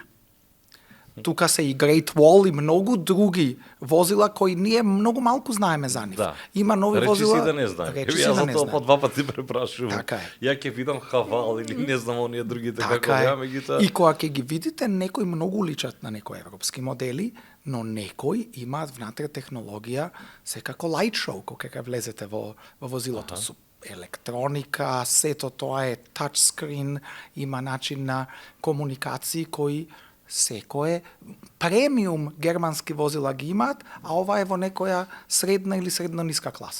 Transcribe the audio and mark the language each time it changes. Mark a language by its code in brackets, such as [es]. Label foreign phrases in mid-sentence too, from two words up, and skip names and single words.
[mk] Тука се и Great Wall и многу други возила кои ние многу малку знаеме за нив. Да. Има нови Речи возила. си да не знаем. Речи Еви, си јас да за не тоа знаем. по 2 пати препрашувам. Така е. Ја ќе видам Хавал или не знам оние другите како Така ја, е. меѓутоа... И кога ќе ги видите, некои многу личат на некои европски модели, но некои имаат внатре технологија, секако [en] light show, [mk] кога ќе влезете во возилото со електроника, сето тоа е touchscreen, има начин на комуникации кои секое премиум германски возила ги имаат, а ова е во некоја средна или средно ниска класа.